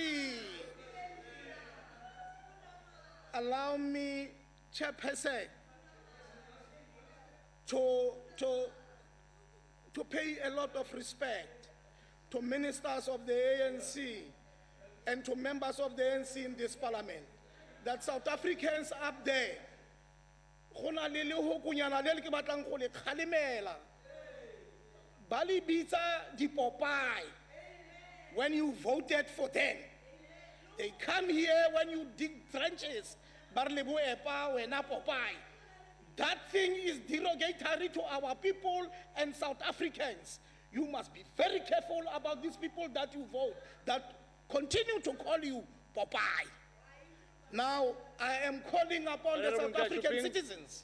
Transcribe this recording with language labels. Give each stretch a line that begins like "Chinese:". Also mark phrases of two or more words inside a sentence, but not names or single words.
English: Allow me, Chairperson, to pay a lot of respect to ministers of the ANC and to members of the ANC in this parliament, that South Africans up there,
Tswana: go na le lehokunyana le le ke batlang go le kgalemela, ba le bitsa di-Popeye
English: when you voted for them. They come here when you dig trenches,
Tswana: ba re le bo epa wena Popeye.
English: That thing is derogatory to our people and South Africans. You must be very careful about these people that you vote, that continue to call you Popeye. Now, I am calling upon the South African citizens.